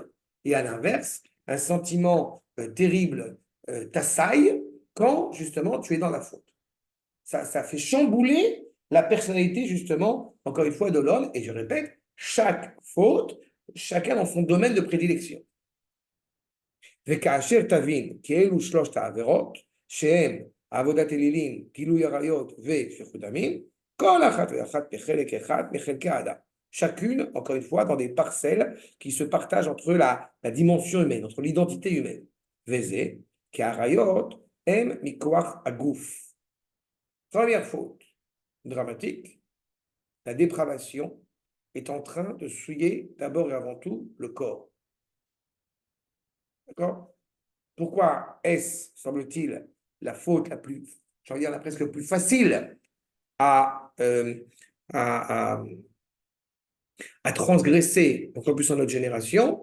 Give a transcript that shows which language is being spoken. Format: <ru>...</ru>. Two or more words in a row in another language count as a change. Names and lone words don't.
<fr>Et à l'inverse, un sentiment terrible t'assaille quand justement tu es dans la faute. Ça fait chambouler la personnalité justement, encore une fois, de l'homme. Et je répète, chaque faute, chacun dans son domaine de prédilection.</fr> <he>וכאשר תבין כי אלו שלושת העבירות, שהם עבודת אלילים, גילוי עריות ושפיכות דמים, כל אחת ואחת בחלק אחד מחלקי האדם.</he> <fr>Chacune, encore une fois, dans des parcelles qui se partagent entre la dimension humaine, entre l'identité humaine.</fr> <he>וזה, כי העריות הם מכוח הגוף.</he> <fr>Première faute dramatique, la dépravation est en train de souiller d'abord et avant tout le corps. D'accord? Pourquoi est-ce, semble-t-il, la faute la plus, j'ai envie de dire la presque plus facile à, à, à transgresser, encore plus en notre génération?</fr>